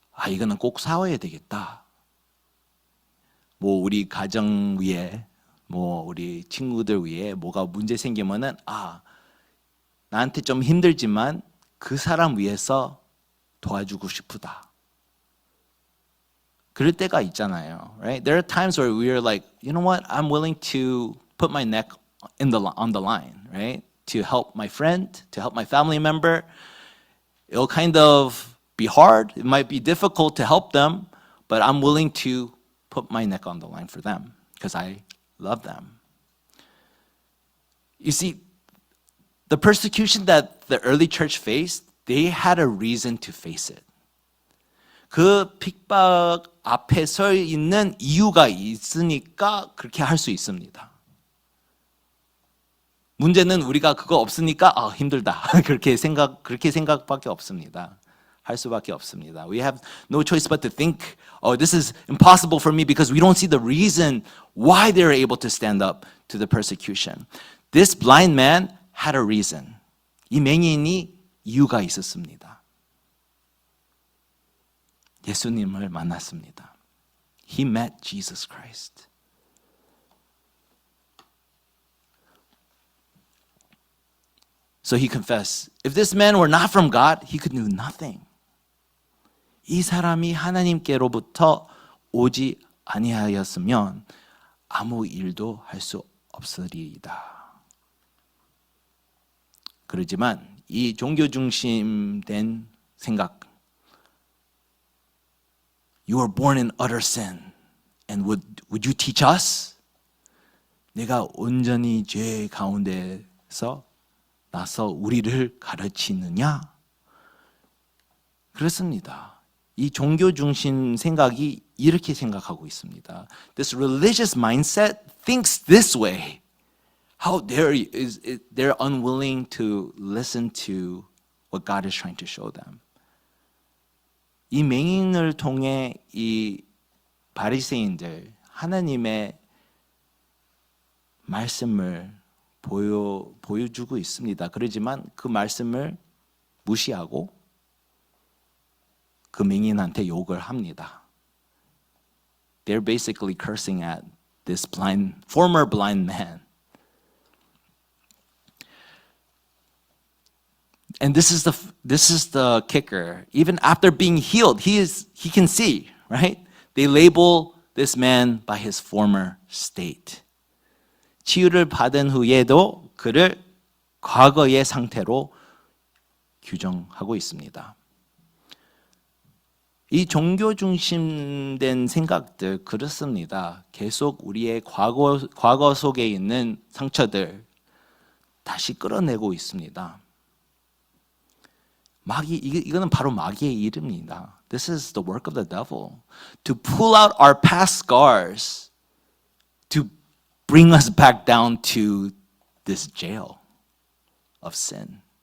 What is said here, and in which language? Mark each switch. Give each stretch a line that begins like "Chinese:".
Korean: 이거는 꼭 싸워야 되겠다. 뭐 우리 가정 위에, 뭐 우리 친구들 위에 뭐가 문제 생기면은 나한테 좀 힘들지만 그 사람 위해서 도와주고 싶다. 그럴 때가 있잖아요,
English: right? There are times where we are like, you know what? I'm willing to put my neck on the line, right? To help my friend, to help my family member. It'll kind of be hard. It might be difficult to help them, but I'm willing to put my neck on the line for them because I love them. You see, the persecution that the early church faced, they had a reason to face it.
Korean: 그 핍박 앞에 서 있는 이유가 있으니까 그렇게 할 수 있습니다. 문제는 우리가 그거 없으니까 힘들다. 그렇게 생각밖에 없습니다. 할 수밖에 없습니다.
English: We have no choice but to think, this is impossible for me because we don't see the reason why they're able to stand up to the persecution. This blind man had a reason.
Korean: 이 맹인이 이유가 있었습니다. 예수님을 만났습니다.
English: He met Jesus Christ. So he confessed, if this man were not from God, he could do nothing.
Korean: 이 사람이 하나님께로부터 오지 아니하였으면 아무 일도 할 수 없으리이다. 그러지만 이 종교 중심된 생각,
English: You were born in utter sin, and would you teach us?
Korean: 내가 온전히 죄 가운데서 나서 우리를 가르치느냐? 그렇습니다. 이 종교 중심 생각이 이렇게 생각하고 있습니다.
English: This religious mindset thinks this way. How dare they're unwilling to listen to what God is trying to show them.
Korean: 이 맹인을 통해 이 바리새인들 하나님의 말씀을 보여주고 있습니다. 그러지만 그 말씀을 무시하고 그 맹인한테 욕을 합니다.
English: They're basically cursing at this former blind man. And this is the kicker. Even after being healed, he can see, right? They label this man by his former state.
Korean: 치유를 받은 후에도 그를 과거의 상태로 규정하고 있습니다. 이 종교 중심된 생각들 그렇습니다. 계속 우리의 과거 속에 있는 상처들 다시 끌어내고 있습니다. 이거는 바로 마귀의 일입니다.
English: This is the work of the devil. To pull out our past scars, to bring us back down to this jail of sin.